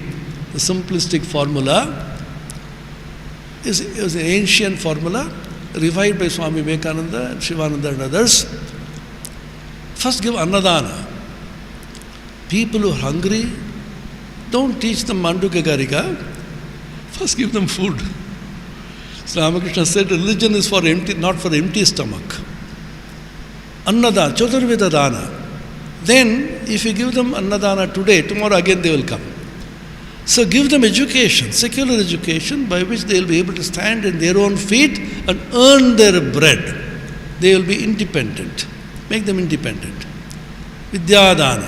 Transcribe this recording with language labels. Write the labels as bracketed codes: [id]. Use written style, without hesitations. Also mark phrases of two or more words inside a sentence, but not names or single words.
[en] The simplistic formula is an ancient formula revived by Swami Vivekananda and Shivananda and others. First give annadana. People who are hungry, don't teach them Manduka Garika. First give them food. So Ramakrishna said religion is for empty, not for empty stomach. [sa] Annadana, Chaturveda dana. [en] Then if you give them annadana today, tomorrow again they will come. So give them education, secular education, by which they will be able to stand on their own feet and earn their bread. They will be independent. Make them independent. Vidyadana.